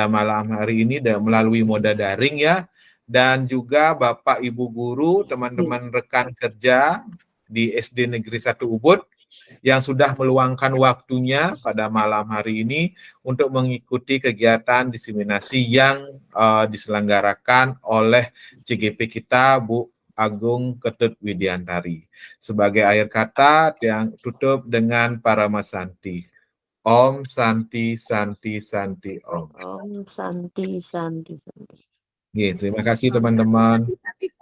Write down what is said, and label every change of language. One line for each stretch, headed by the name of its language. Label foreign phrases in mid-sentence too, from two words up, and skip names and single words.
Indonesian: malam hari ini dan melalui moda daring ya, dan juga Bapak Ibu guru, teman-teman rekan kerja di SD Negeri 1 Ubud yang sudah meluangkan waktunya pada malam hari ini untuk mengikuti kegiatan diseminasi yang diselenggarakan oleh CGP kita, Bu Agung Ketut Widiantari. Sebagai akhir kata, yang tutup dengan Paramasanti.
Sanskrit: Om Santi Santi Santi Om. Om Santi Santi Santi.
Indonesian: Terima kasih teman-teman.